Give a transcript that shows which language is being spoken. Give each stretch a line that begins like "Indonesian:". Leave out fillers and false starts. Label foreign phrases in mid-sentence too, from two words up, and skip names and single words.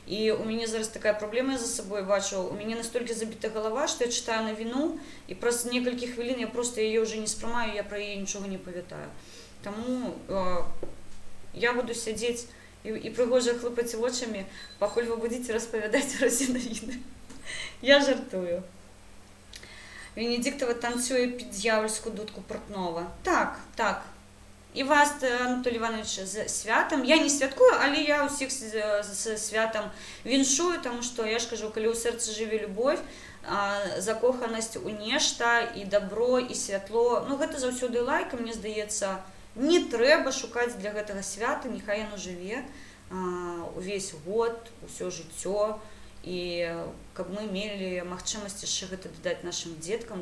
Belarusian: І у мяне зараз такая праблема, я за сабой бачу, у мяне настолькі забіта галава, што я чытаю навіну, і праз некалькі хвілін я проста яе ўжо не спрымаю, я пра яе нічога не памятаю. Таму я буду сядзець і прыгожа хлопаць вочамі, пакуль вы будзеце распавядаць усе навіны. Я жартую.
Ukrainian: Венедиктова танцює під дьявольську дудку Портнова. Так, так. І вас, Анатолій Іванович, з святом. Я не святкую, але я усіх з святом віншую, тому що, я ж кажу, коли у серці живе любов, закоханість у нешта, і добро, і святло,
Belarusian: ну, гэта заўсёды лайка, мне здаецца, не трэба шукаць для гэтага свята, нехай яно жыве увесь год, усё жыццё, і каб мы мелі магчымасць яшчэ гэта дадаць нашым дзеткам.